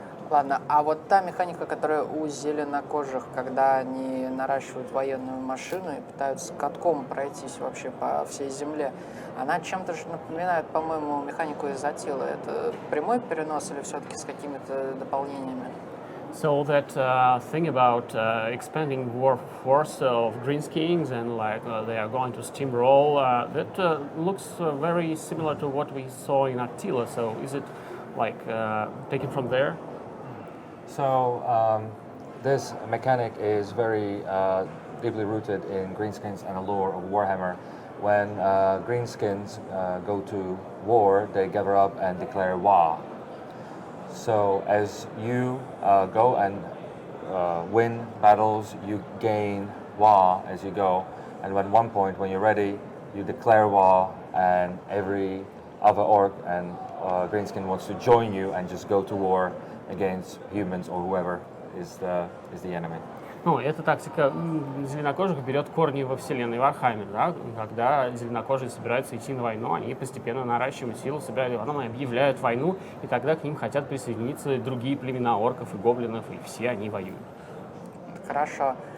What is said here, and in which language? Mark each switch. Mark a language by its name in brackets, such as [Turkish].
[Russian] Ладно, а вот та механика, которая у зеленокожих, когда они наращивают военную машину и пытаются катком пройтись вообще по всей земле, она чем-то же напоминает, по-моему, механику из Атилы. Это прямой перенос или все-таки с какими-то дополнениями? [English] So that thing about expanding force of greenskins and they are going to steamroll, that looks very similar to what we saw in Attila. So is it taken from there? So this mechanic is very deeply rooted in greenskins and the lore of Warhammer. When greenskins go to war, they gather up and declare war. So as you go and win battles, you gain war as you go. And at one point, when you're ready, you declare war, and every other orc and greenskin wants to join you and just go to war against humans or whoever is the enemy. [Russian] Эта тактика зеленокожих берет корни во вселенной Warhammer, да? Когда зеленокожие собираются идти на войну, они постепенно наращивают силу, собирают войну, объявляют войну, и тогда к ним хотят присоединиться другие племена орков и гоблинов, и все они воюют. Хорошо.